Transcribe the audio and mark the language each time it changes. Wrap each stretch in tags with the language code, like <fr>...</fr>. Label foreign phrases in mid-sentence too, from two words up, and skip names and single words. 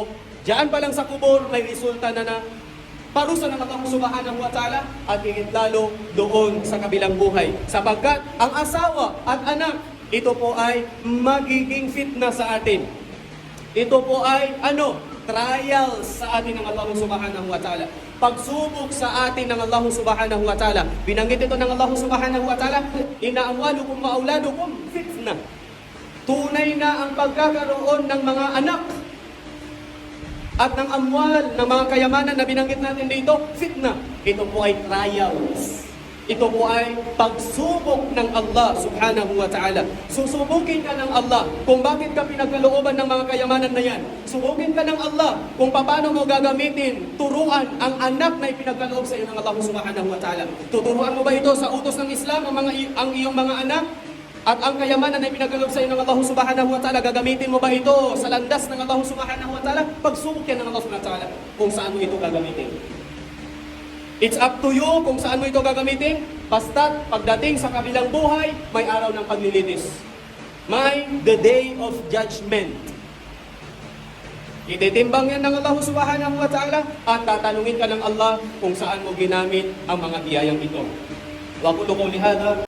<tl>Diyan pa lang sa kubor, may resulta na parusa ng</tl> <ar>الله سبحانه وتعالى</ar> <tl>at higit lalo doon sa kabilang buhay. Sapagkat ang asawa at anak, ito po ay magiging fitna sa atin. Ito po ay trial sa atin ng</tl> <ar>الله سبحانه وتعالى.</ar> <tl>Pagsubok sa atin ng</tl> <ar>الله سبحانه وتعالى.</ar> <tl>Binanggit ito ng</tl> <ar>الله سبحانه وتعالى, إن أموالكم وأولادكم فتنة.</ar> <tl>Tunay na ang pagkakaroon ng mga anak at ng amwal, ng mga kayamanan na binanggit natin dito, fitna. Ito po ay trials. Ito po ay pagsubok ng</tl> <ar>الله سبحانه وتعالى.</ar> <tl>Susubukin ka ng Allah kung bakit ka pinagkalooban ng mga kayamanan na yan. Subukin ka ng Allah kung paano mo gagamitin, turuan ang anak na ipinagkaloob sa iyo ng</tl> <ar>الله سبحانه وتعالى.</ar> <tl>Tuturuan mo ba ito sa utos ng Islam ang iyong mga anak? At ang kayamanan na ipinagkaloob sa iyo ng</tl> <ar>الله سبحانه وتعالى,</ar> <tl>gagamitin mo ba ito sa landas ng</tl> <ar>الله سبحانه وتعالى?</ar> <tl>Pagsubok yan ng</tl> <ar>الله سبحانه وتعالى</ar> <tl>kung saan mo ito gagamitin.</tl> <en>It's up to you</en> <tl>kung saan mo ito gagamitin. Basta't pagdating sa kabilang buhay, may araw ng paglilitis.</tl> <en>May the day of judgment.</en> <tl>Ititimbang yan ng</tl> <ar>الله سبحانه وتعالى</ar> <tl>at tatanungin ka ng Allah kung saan mo ginamit ang mga biyayang ito.</tl> <ar>وقولوا قولي هذا</ar>